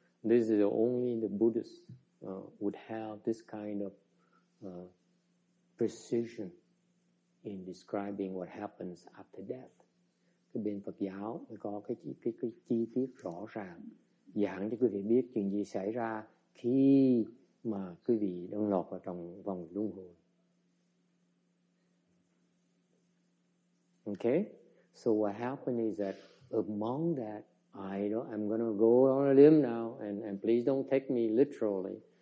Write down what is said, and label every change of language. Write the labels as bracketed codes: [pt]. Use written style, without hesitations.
[en] This is only the Buddhists would have this kind of precision in describing what happens after death. [vi] Cái bên Phật giáo có cái chi tiết rõ ràng giảng cho quý vị biết chuyện gì xảy ra khi mà quý vị đang lọt vào trong vòng luân hồi. [en] Okay? So what happened is that among that, I'm going to go on a limb now, and please don't take me literally.